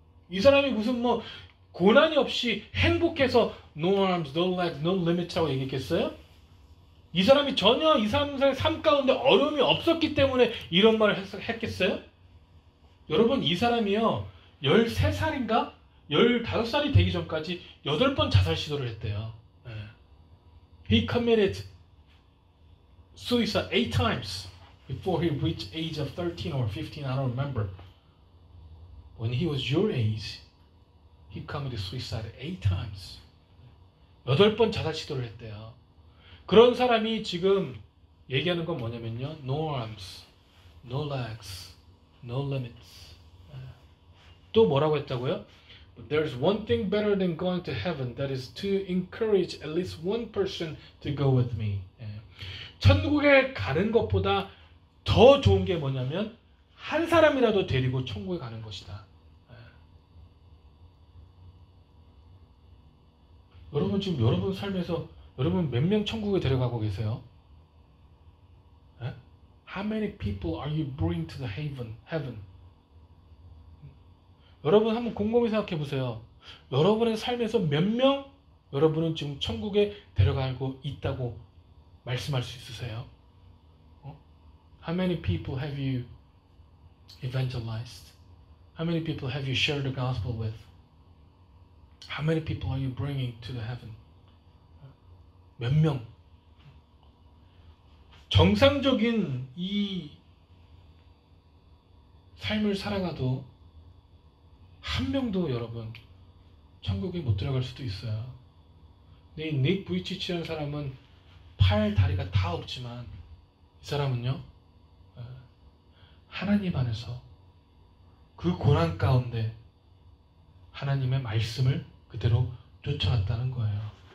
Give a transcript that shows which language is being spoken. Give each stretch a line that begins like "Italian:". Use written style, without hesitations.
Korean: 이 사람이 무슨 고난이 없이 행복해서
English: no arms, no legs, no limit
Korean: 라고 얘기했겠어요? 이 사람이 전혀 이 사람의 삶 가운데 어려움이 없었기 때문에 이런 말을 했겠어요? 여러분 이 사람이요 13살인가? 15살이 되기 전까지 8번 자살 시도를 했대요.
English: He committed suicide 8 times before he reached age of 13 or 15, I don't remember. When he was your age, he committed suicide 8 times.
Korean: 8번 자살 시도를 했대요. 그런 사람이 지금 얘기하는 건 뭐냐면요.
English: No arms, no legs, no limits.
Korean: 또 뭐라고 했다고요?
English: But there's one thing better than going to heaven. That is to encourage at least one person to go with me.
Korean: 천국에 가는 것보다 더 좋은 게 뭐냐면 한 사람이라도 데리고 천국에 가는 것이다. 여러분 지금 여러분 삶에서 여러분 몇 명 천국에 데려가고 계세요?
English: How many people are you bringing to the heaven?
Korean: 여러분 한번 곰곰이 생각해 보세요. 여러분의 삶에서 몇 명 여러분은 지금 천국에 데려가고 있다고 말씀할 수 있으세요?
English: How many people have you evangelized? How many people have you shared the gospel with? How many people are you bringing to the heaven?
Korean: 몇 명? 정상적인 이 삶을 살아가도 한 명도 여러분 천국에 못 들어갈 수도 있어요. 근데 이 닉 부이치치라는 사람은 팔, 다리가 다 없지만 이 사람은요 하나님 안에서 그 고난 가운데 하나님의 말씀을 그대로 쫓아갔다는 거예요.